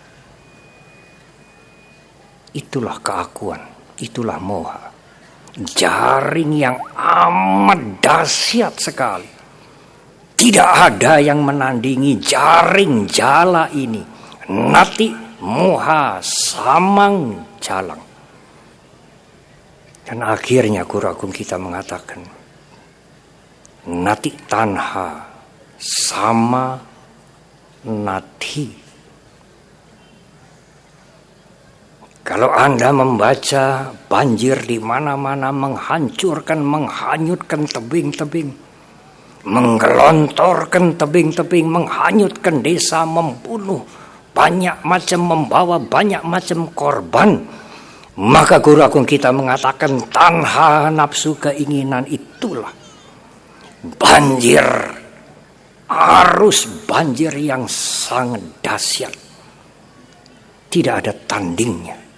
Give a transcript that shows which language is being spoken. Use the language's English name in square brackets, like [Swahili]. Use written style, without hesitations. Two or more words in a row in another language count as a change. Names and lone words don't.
[Indonesian] Itulah keakuan, itulah moha. Jaring yang amat dahsyat sekali. Tidak ada yang menandingi jaring jala ini. [Pali] Nati moha samang jalang. [Indonesian] Dan akhirnya Guru Agung kita mengatakan, [Pali] nati tanha sama nati. [Indonesian] Kalau Anda membaca banjir di mana-mana menghancurkan, menghanyutkan tebing-tebing, menggelontorkan tebing-tebing, menghanyutkan desa, membunuh banyak macam, membawa banyak macam korban, maka Guru Agung kita mengatakan tanha nafsu keinginan itulah banjir, arus banjir yang sangat dahsyat, tidak ada tandingnya.